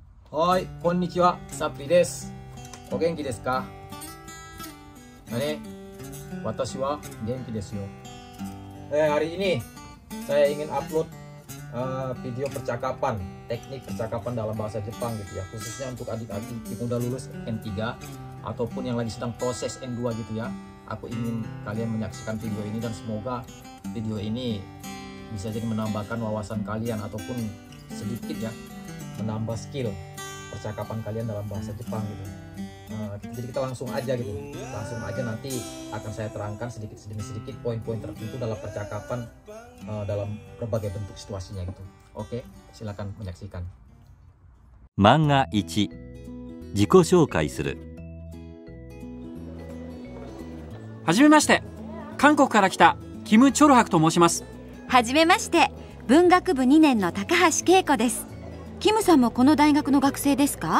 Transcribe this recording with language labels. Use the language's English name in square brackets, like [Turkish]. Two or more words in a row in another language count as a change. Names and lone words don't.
[Japanese] Hoi, こんにちは、サプリです。お元気ですか? 私は元気ですよ. [Indonesian] Hari ini saya ingin upload video percakapan, teknik percakapan dalam bahasa Jepang gitu ya, khususnya untuk adik-adik yang udah lulus N3 ataupun yang lagi sedang proses N2 gitu ya. Aku ingin kalian menyaksikan video ini dan semoga video ini bisa jadi menambahkan wawasan kalian ataupun sedikit ya menambah skill percakapan kalian dalam bahasa Jepang gitu. Jadi kita langsung aja gitu, langsung aja nanti akan saya terangkan sedikit demi sedikit poin-poin tertentu dalam percakapan dalam berbagai bentuk situasinya gitu. Oke, silakan menyaksikan. [Japanese] Manga 1 自己紹介する。はじめまして、韓国から来たキム・チョルハクと申します。はじめまして、文学部2年の高橋恵子です。キムさんもこの大学の学生ですか？